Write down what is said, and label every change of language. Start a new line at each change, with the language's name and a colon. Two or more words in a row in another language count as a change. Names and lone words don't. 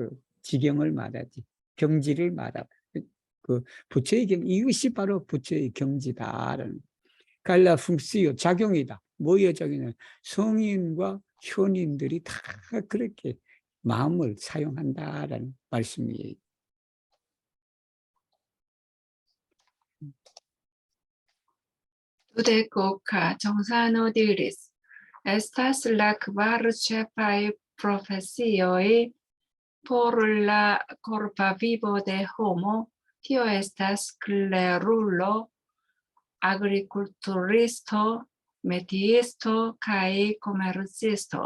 Korean: 그 지경을 말하지. 경지를 말하고 그 부처의 경 이것이 바로 부처의 경지다라는 갈라 funk시요 작용이다. 뭐의 작용이냐? 성인과 현인들이 다 그렇게 마음을 사용한다라는 말씀이에요.
Esperanto: Tudecoca, Gionsano diris, estas la kvar ĉefaj profesioj por la korpa vivo de homo, tio estas klerulo, agrikulturisto, metiisto kaj komercisto.